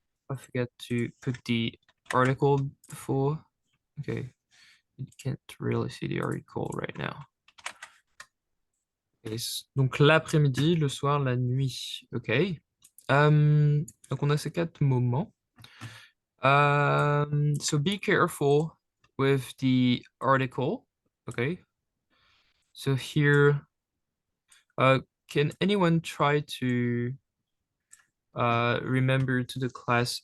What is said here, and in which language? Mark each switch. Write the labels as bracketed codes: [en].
[en] I forgot to put the article before. Okay, you can't really see the article right now. [fr] Donc l'après-midi, le soir, la nuit. Ok. Donc on a ces quatre moments. [en] So be careful with the article. Okay. So here, can anyone try to remember to the class?